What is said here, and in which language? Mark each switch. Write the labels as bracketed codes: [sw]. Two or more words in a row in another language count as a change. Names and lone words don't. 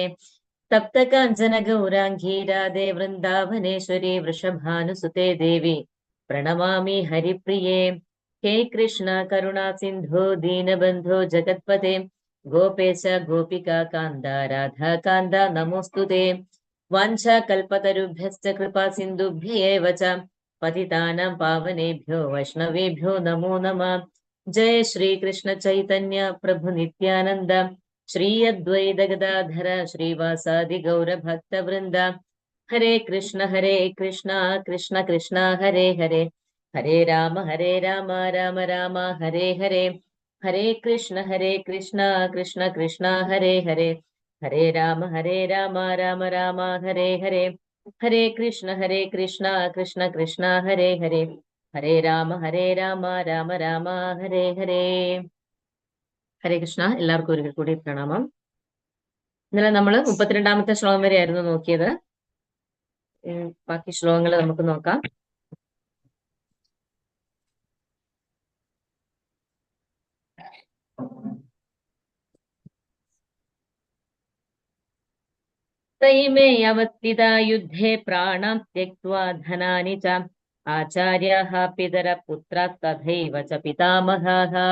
[sa] തപ്തകാഞ്ചന ഗൗരാംഗീ രാധേ വൃന്ദാവനേശ്വരി വൃഷഭാനുസുതേ ദേവി പ്രണമാമി ഹരിപ്രിയേ. ഹേ കൃഷ്ണ കരുണാ സിന്ധോ ദീനബന്ധോ ജഗത്പതേ ഗോപേശ ഗോപികാ കാന്ത രാധാകാന്ത നമോസ്തുതേ. വാഞ്ചാകൽപതരുഭ്യശ്ച കൃപാ സിന്ധുഭ്യൈവ ച പതിതാനാം പാവനേഭ്യോ വൈഷ്ണവേഭ്യോ നമോ നമഃ. ജയ ശ്രീകൃഷ്ണ ചൈതന്യ പ്രഭു നിത്യാനന്ദ ശ്രീ അദ്വൈത ഗദാധര ശ്രീവാസാദി ഗൗരഭക്തവൃന്ദ. ഹരേ കൃഷ്ണ കൃഷ്ണ കൃഷ്ണ ഹരേ ഹരേ ഹരേ രാമ രാമ രാമ ഹരേ ഹരേ. ഹരേ കൃഷ്ണ കൃഷ്ണ കൃഷ്ണ ഹരേ ഹരേ ഹരേ രാമ രാമ രാമ ഹരേ ഹരേ. ഹരേ കൃഷ്ണ കൃഷ്ണ കൃഷ്ണ ഹരേ ഹരേ ഹരേ രാമ രാമ രാമ ഹരേ ഹരേ. ഹരേ കൃഷ്ണ. [ml] എല്ലാവർക്കും ഒരിക്കൽ കൂടി പ്രണാമം. ഇന്നലെ നമ്മൾ 32ാമത്തെ ശ്ലോകം വരെയായിരുന്നു നോക്കിയത്. ബാക്കി ശ്ലോകങ്ങൾ നമുക്ക് നോക്കാം. [sa] തൈമേ അവസ്ഥിതാ യുദ്ധേ പ്രാണാം ത്യക്ത്വാ ധനാനി ച ആചാര്യാഃ പിതര പുത്രാः തഥൈവ ച പിതാമഹാः.